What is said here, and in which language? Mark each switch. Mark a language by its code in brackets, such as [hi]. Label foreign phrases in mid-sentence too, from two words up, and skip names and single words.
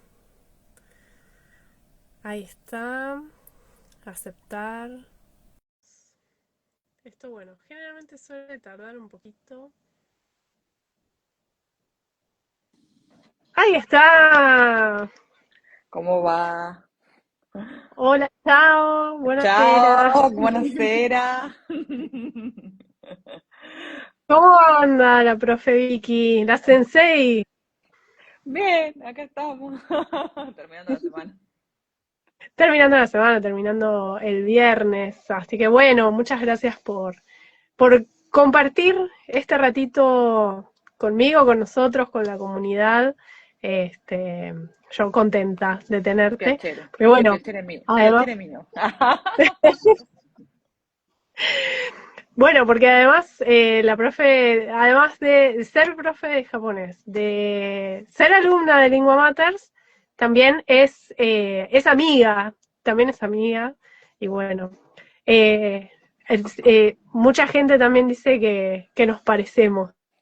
[es] Ahí está, aceptar. Esto bueno, generalmente suele tardar un poquito. Ahí está. ¿Cómo va? Hola, chao, buonasera. Chao, buonasera. ¿Cómo anda la profe Vicky? La sensei. Bien, acá estamos, terminando la semana. Terminando la semana, terminando el viernes. Así que bueno, muchas gracias por compartir este ratito conmigo, con nosotros, con la comunidad. Este, yo contenta de tenerte. Piacere, Pero bueno, [it] piacere mio, [es] además, [it] piacere mio. [es] bueno, porque además la profe, además de ser profe de japonés, de ser alumna de Lingua Matters, también también es amiga, y bueno, eh, mucha gente también dice que nos parecemos.